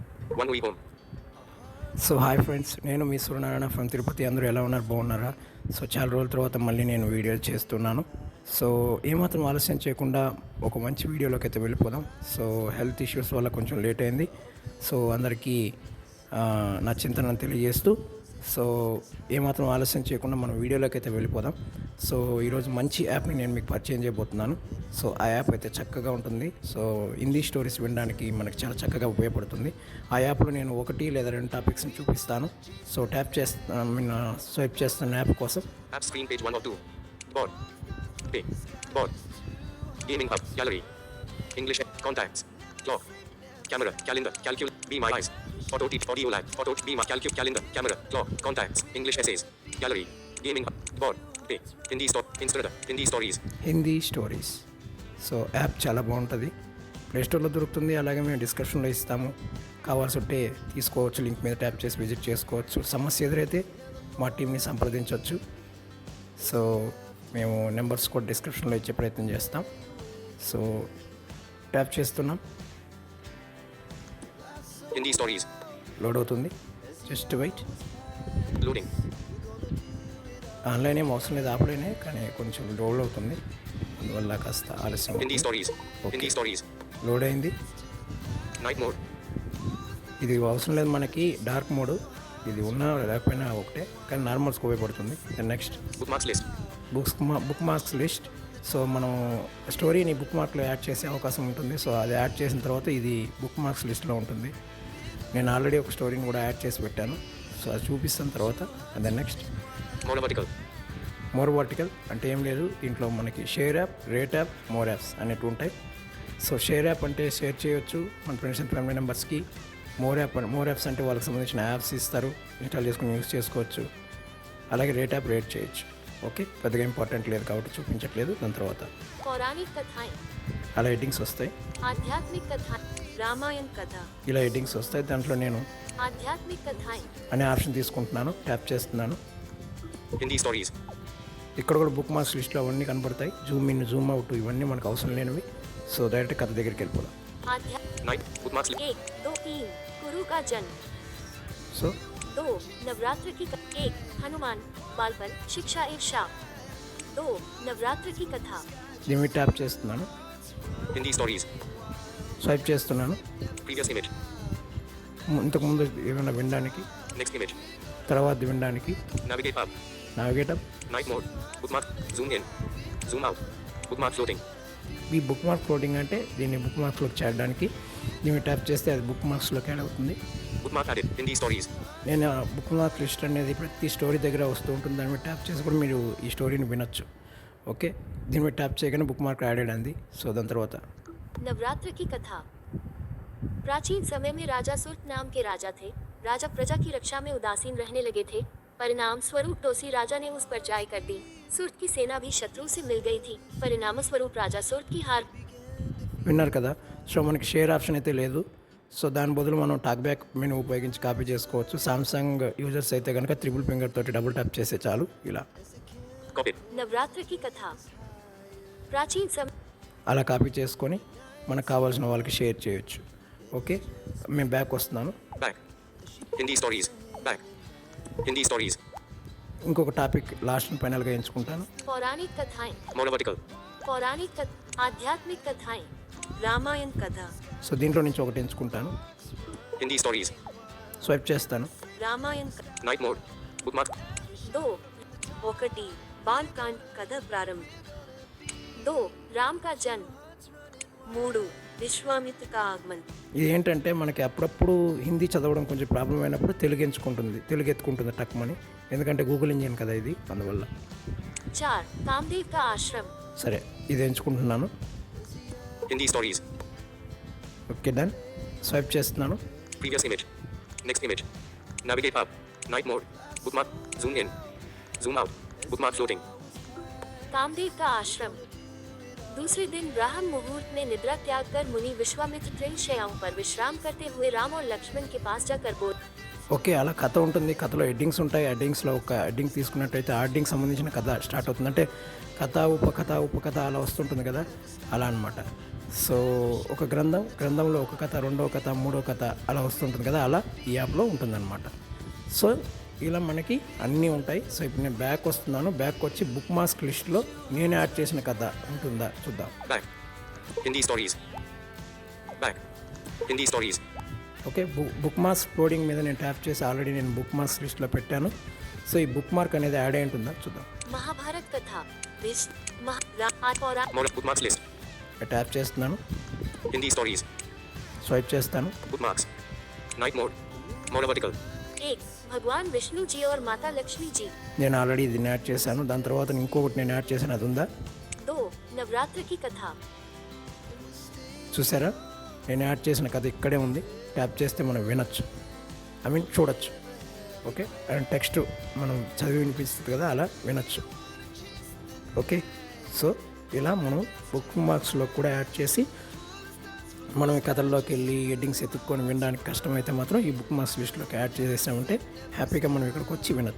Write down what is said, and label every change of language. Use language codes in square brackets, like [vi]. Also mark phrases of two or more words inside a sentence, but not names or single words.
[en] One week home. [te] సో [en] hi friends, [te] నేను మీ సూర్యనారాయణ ఫ్రమ్ తిరుపతి. అందరూ ఎలా ఉన్నారు? బాగున్నారా? సో చాలా రోజుల తర్వాత మళ్ళీ నేను వీడియో చేస్తున్నాను. సో ఏమాత్రం ఆలస్యం చేయకుండా ఒక మంచి వీడియోలోకి అయితే వెళ్ళిపోదాం. సో [en] health issues [te] వల్ల కొంచెం లేట్ అయింది. సో అందరికీ నా చింతనను తెలియజేస్తూ సో ఏమాత్రం ఆలస్యం చేయకుండా మనం వీడియోలోకి అయితే వెళ్ళిపోదాం. సో ఈరోజు మంచి యాప్ని నేను మీకు పరిచయం చేయబోతున్నాను. సో ఆ యాప్ అయితే చక్కగా ఉంటుంది. సో [en] Hindi stories [te] వినడానికి మనకి చాలా చక్కగా ఉపయోగపడుతుంది. ఆ యాప్లో నేను 1 లేదా 2 టాపిక్స్ని చూపిస్తాను. సో స్వైప్ చేస్తున్న యాప్ కోసం [en] App screen page 1 or 2. Board. Pay. Board. Gaming hub. Gallery. English. Contacts. Clock. Camera. Calendar. Calcul. Be my eyes. Auto teach. Audio lab. Auto. Be my calcul. Calendar. Camera. Clock. Contacts. English essays. Gallery. Gaming hub. Board. Pay. Hindi Instagram. Hindi stories. Hindi stories. [te] సో యాప్ చాలా బాగుంటుంది. ప్లేస్టోర్లో దొరుకుతుంది. అలాగే మేము డిస్క్రిప్షన్లో ఇస్తాము. కావాల్సి ఉంటే తీసుకోవచ్చు. లింక్ మీద ట్యాప్ చేసి విజిట్ చేసుకోవచ్చు. సమస్య ఎదురైతే మా టీంని సంప్రదించవచ్చు. సో మేము నెంబర్స్ కూడా డిస్క్రిప్షన్లో ఇచ్చే ప్రయత్నం చేస్తాం. సో ట్యాప్ చేస్తున్నాం. [en] Hindi stories. [te] లోడ్ అవుతుంది. [en] just wait. Loading. [te] ఆన్లైన్ ఏం అవసరం లేదు, ఆఫ్లైనే, కానీ కొంచెం లోడ్ అవుతుంది. అందువల్ల కాస్త ఆలస్యం [en] Hindi [te] అవుతుంది. [en] stories. Okay. Hindi stories. [te] లోడ్ అయింది. [en] Night mode. [te] ఇది అవసరం లేదు మనకి, [en] dark mode. [te] ఇది ఉన్నా లేకపోయినా ఒకటే, కానీ నార్మల్స్కి ఉపయోగపడుతుంది. నెక్స్ట్ [en] Bookmarks list. bookmarks list. [te] సో మనం స్టోరీని బుక్ మార్క్లో యాడ్ చేసే అవకాశం ఉంటుంది. సో అది యాడ్ చేసిన తర్వాత ఇది బుక్ మార్క్స్ లిస్ట్లో ఉంటుంది. నేను ఆల్రెడీ ఒక స్టోరీని కూడా యాడ్ చేసి పెట్టాను. సో అది చూపిస్తున్న తర్వాత అదే నెక్స్ట్ [en] More vertical. more vertical [te] అంటే ఏం లేదు, దీంట్లో మనకి [en] share app, rate app, more apps [te] అనేవి ఉంటాయి. సో [en] share app [te] అంటే షేర్ చేయొచ్చు మన [en] friends and family [te] మెంబర్స్కి. [en] more apps [te] అంటే వాళ్ళకి సంబంధించిన యాప్స్ ఇస్తారు, ఇన్స్టాల్ చేసుకుని యూస్ చేసుకోవచ్చు. అలాగే [en] rate app [te] రేట్ చేయొచ్చు. ఓకే, పెద్దగా ఇంపార్టెంట్ లేదు కాబట్టి చూపించట్లేదు. దాని తర్వాత [hi] पौराणिक कथाएं, [te] అలా హెడ్డింగ్స్ వస్తాయి. [hi] आध्यात्मिक कथाएं, रामायण कथा, [te] ఇలా హెడ్డింగ్స్ వస్తాయి. దాంట్లో నేను [hi] आध्यात्मिक कथाएं, [te] అనే ఆప్షన్ తీసుకుంటున్నాను, ట్యాప్ చేస్తున్నాను. [en] Hindi stories. [te] ఇక్కడ కూడా బుక్ మార్క్స్ లిస్ట్లో అవన్నీ కనబడతాయి. [en] zoom in, zoom out [te] ఇవన్నీ మనకు అవసరం లేనివి. సో డైరెక్ట్ కథ దగ్గరికి వెళ్ళిపోదాం. [en] Night. Bookmarks list. [hi] 1, 2, 3 गुरु का जन्म, [te] సో [hi] 2 नवरात्र की 1 हनुमान बालपन शिक्षा एक शाप, 2 नवरात्र की कथा, [te] దీని మీద ట్యాప్ చేస్తున్నాను, [en] Hindi stories. [te] స్వైప్ చేస్తున్నాను. [en] Previous image. [te] ఇంతకుముందు ఏమైనా వినడానికి, [en] Next image. [te] తర్వాత వినడానికి [en] Navigate up. navigate up. Night mode. Bookmark. Zoom in. Zoom out. Bookmark floating. [te] ఈ [en] book mark floating [te] అంటే దీన్ని బుక్ మార్క్స్లోకి చేరడానికి దీన్ని ట్యాప్ చేస్తే అది బుక్ మార్క్స్లోకి యాడ్ అవుతుంది. [en] Bookmark added. Hindi stories. [te] నేను బుక్ మార్క్ లిస్ట్ అనేది ప్రతి స్టోరీ దగ్గర వస్తూ ఉంటుంది. దాని మీద ట్యాప్ చేసి కూడా మీరు ఈ స్టోరీని వినొచ్చు. ఓకే, దీని మీద ట్యాప్ చేయగానే [en] book mark added [te] అంది. సో దాని తర్వాత [hi] नवरात्र की कथा। प्राचीन समय में राजा सुर्त नाम के राजा थे। राजा प्रजा की रक्षा में उदासीन रहने लगे थे। परिणाम स्वरूप टोसी राजा ने उस पर जाय कर दी। सुर्त की सेना भी शत्रु से मिल गई थी। परिणाम स्वरूप राजा सुर्त की हार। [te] విన్నారు కదా. సో మనకి షేర్ ఆప్షన్ అయితే లేదు. సో దాని బదులు మనం [en] TalkBack menu [te] ఉపయోగించి కాపీ చేసుకోవచ్చు. [en] Samsung users [te] అయితే కనుక [en] triple finger [te] తోటి [en] double tap [te] చేస్తే చాలు. ఇలా [en] Copy. [hi] नवरात्र की कथा। प्राचीन समय [te] అలా కాపీ చేసుకొని మనకు కావాల్సిన వాళ్ళకి షేర్ చేయొచ్చు. ఓకే, మేము బ్యాక్ వస్తున్నాను. [en] Back. Hindi stories. Back. Hindi stories. [te] ఇంకొక టాపిక్ లాస్ట్ ఫైనల్గా ఎంచుకుంటాను. [hi] पौराणिक कथाएं, [en] More vertical. [hi] पौराणिक आध्यात्मिक कथाएं, रामायण कथा, [te] సో దీంట్లో నుంచి ఒకటి ఎంచుకుంటాను, [en] Hindi stories. [te] స్వైప్ చేస్తాను. [hi] रामायण [en] Night mode. Bookmark. [hi] 2 ఒకటి बालकांड कथा प्रारंभ, 2 राम का जन्म, 3 विश्वामित्र का आगमन. [te] ఇది ఏంటంటే మనకి అప్పుడప్పుడు హిందీ చదవడం కొంచెం ప్రాబ్లం అయినప్పుడు తెలుగు ఎత్తుకుంటుంది టక్మని. ఎందుకంటే [en] Google engine [te] కదా ఇది, అందువల్ల. [hi] 4 कामदेव का आश्रम, [te] సరే, ఇది ఎంచుకుంటున్నాను. [en] Hindi stories. okay, done. [te] స్వైప్ చేస్తున్నాను. [en] Previous image. Next image. Navigate up. Night mode. Bookmark. Zoom in. Zoom out. Bookmark floating. [hi] कामदेव का आश्रम। दूसरे दिन ब्राह्म मुहूर्त में निद्रा त्याग कर मुनि विश्वामित्र तृण शयाओं पर विश्राम करते हुए राम और लक्ष्मण के पास जाकर बोल। [te] ఓకే, అలా కథ ఉంటుంది. కథలో హెడ్డింగ్స్ ఉంటాయి. హెడ్డింగ్స్లో ఒక హెడ్డింగ్ తీసుకున్నట్టయితే ఆ హెడ్డింగ్ సంబంధించిన కథ స్టార్ట్ అవుతుంది. అంటే కథ ఉపకథ అలా వస్తుంటుంది కదా, అలా అనమాట. సో ఒక గ్రంథంలో ఒక కథ, రెండో కథ, మూడో కథ అలా వస్తుంటుంది కదా, అలా ఈ యాప్లో ఉంటుందన్నమాట. సో ఇలా మనకి అన్నీ ఉంటాయి. సో ఇప్పుడు నేను బ్యాక్ వస్తున్నాను. బ్యాక్ వచ్చి బుక్ మార్క్ లిస్ట్లో నేను యాడ్ చేసిన కథ ఉంటుందా చూద్దాం. [en] Back. Hindi stories. Back. Hindi stories. [te] ఓకే, [en] book marks loading [te] మీద నేను ట్యాప్ చేసి ఆల్రెడీ నేను బుక్ మార్క్స్ లిస్ట్లో పెట్టాను. సో ఈ బుక్ మార్క్ అనేది యాడ్ అయి ఉంటుందా చూద్దాం. [hi] महाभारत कथा [en] More bookmarks list. [te] ట్యాప్ చేస్తున్నాను, [en] Hindi stories. [te] స్వైప్ చేస్తాను. [en] Bookmarks. Night mode. More vertical. [hi] 1 भगवान विष्णु जी और माता लक्ष्मी जी। [te] నేను ఆల్రెడీ దీన్ని యాడ్ చేశాను. దాని తర్వాత ఇంకొకటి నేను యాడ్ చేశాను, అది ఉందా [hi] 2 नवरात्र की कथा। [te] చూసారా, నేను యాడ్ చేసిన కథ ఇక్కడే ఉంది. ట్యాప్ చేస్తే మనం వినొచ్చు, చూడొచ్చు. ఓకే, అండ్ టెక్స్ట్ మనం చదివి వినిపిస్తుంది కదా, అలా వినొచ్చు. ఓకే, సో ఇలా మనం బుక్ మార్క్స్లో కూడా యాడ్ చేసి మనం ఈ కథల్లోకి వెళ్ళి హెడ్డింగ్స్ ఎత్తుక్కొని వినడానికి కష్టమైతే మాత్రం ఈ బుక్ మార్క్స్ లిస్ట్లోకి యాడ్ చేసేసామంటే హ్యాపీగా మనం ఇక్కడికి వచ్చి వినొచ్చు.